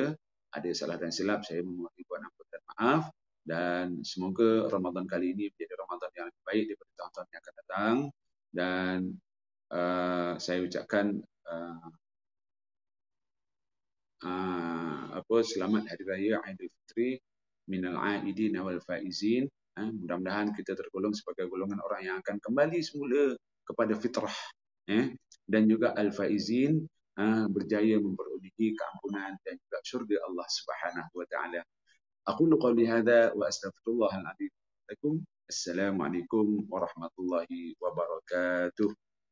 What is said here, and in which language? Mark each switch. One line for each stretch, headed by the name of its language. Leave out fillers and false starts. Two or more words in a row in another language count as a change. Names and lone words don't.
Malay: Ada salah dan silap, saya memohon ampun dan maaf, dan semoga Ramadan kali ini menjadi Ramadan yang lebih baik daripada tahun-tahun yang akan datang. Dan saya ucapkan selamat Hari Raya Aidil Fitri
Arabic: من العائدين والفائزين.
Malay: Mudah-mudahan kita tergolong sebagai golongan orang yang akan kembali semula kepada fitrah, dan juga al-faizin, berjaya memperolehi keampunan dan juga syurga Allah
Arabic: سبحانه وتعالى. أقول قولي هذا وأستغفر الله العظيم. السلام عليكم ورحمة الله وبركاته.